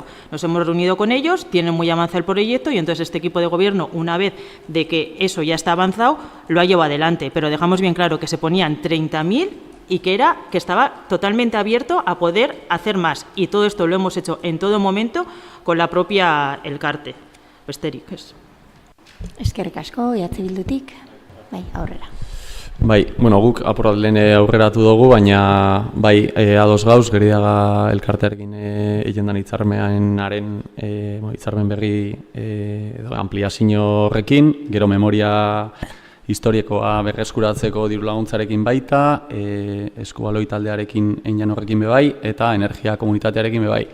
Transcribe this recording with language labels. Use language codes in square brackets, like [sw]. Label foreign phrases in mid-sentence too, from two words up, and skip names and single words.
[es] Nos hemos reunido con ellos, tienen muy avanzado el proyecto y entonces este equipo de gobierno, una vez de que eso ya está avanzado, lo ha llevado adelante. Pero dejamos bien claro que se ponían 30.000 y que estaba totalmente abierto a poder hacer más. Y todo esto lo hemos hecho en todo momento con la propia el CARTE. [eu] besterik, ez. Eskerrik asko, Bildutik, bai, aurrera. Bai, bueno, guk apurat lehen aurreratu dugu, baina bai, ados gauz, Geridaga elkartearekin egin den hitzarmen berri ampliazio horrekin, gero memoria historikoa berreskuratzeko diru laguntzarekin baita, eskubaloi taldearekin egin horrekin bebai, eta energia komunitatearekin bebai.